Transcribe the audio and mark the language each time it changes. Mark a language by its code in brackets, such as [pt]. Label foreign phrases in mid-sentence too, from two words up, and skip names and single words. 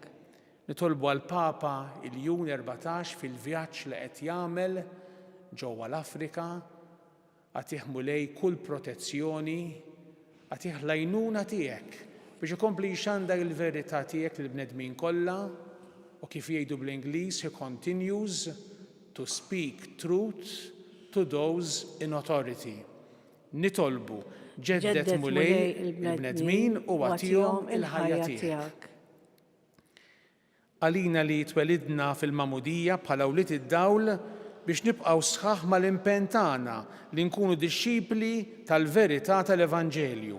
[mt] Nitolbu għall-Papa il-Jun 14 fil-vjaġġ li qed jagħmel ġewwa l-Afrika, għatih mulej kull protezzjoni, għatih l-għajnuna tiegħek biex ikompli jxandar il-verità tiegħek lill-bnedmin kollha u kif jgħidu bl-Ingliż [en] he continues to speak truth to those in authority. [mt] Nitolbu ġeddet mulej il-bnedmin u għatihom il-ħajja tiegħek. Għalina li twelidna fil-Mamudija bħala wlied id-dawl biex nibqgħu sħaħ mal-impenn tagħna li nkunu dixxipli tal-verità tal-Evanġelju.